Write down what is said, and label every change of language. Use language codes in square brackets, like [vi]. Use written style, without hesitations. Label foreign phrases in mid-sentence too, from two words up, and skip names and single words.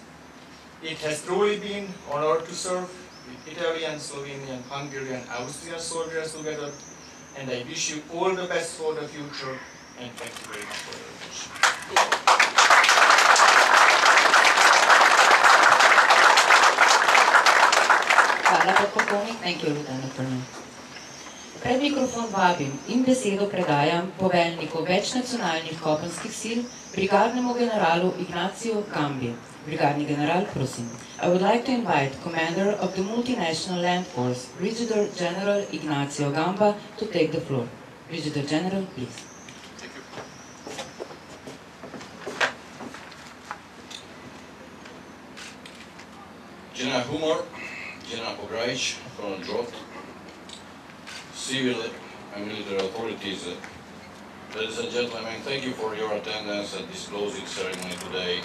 [en] It has truly been an honor to serve with Italian, Slovenian, Hungarian, Austrian soldiers together, and I wish you all the best for the future, and thank you very much for your attention. [sl] Hvala, podpolkovnik. [en] Thank you, Lieutenant Colonel. [sl] Pred mikrofon vabim in besedo predajam poveljniku večnacionalnih kopenskih sil, brigadnemu generalu Ignaciju Gambi. Brigadni general, prosim. [en] I would like to invite Commander of the Multinational Land Force, Brigadier General Ignacio Gamba, to take the floor. Brigadier General, please. Thank you. General Humor, General Pograjc, Colonel Drot, civil and military authorities, ladies and gentlemen, thank you for your attendance at this closing ceremony today.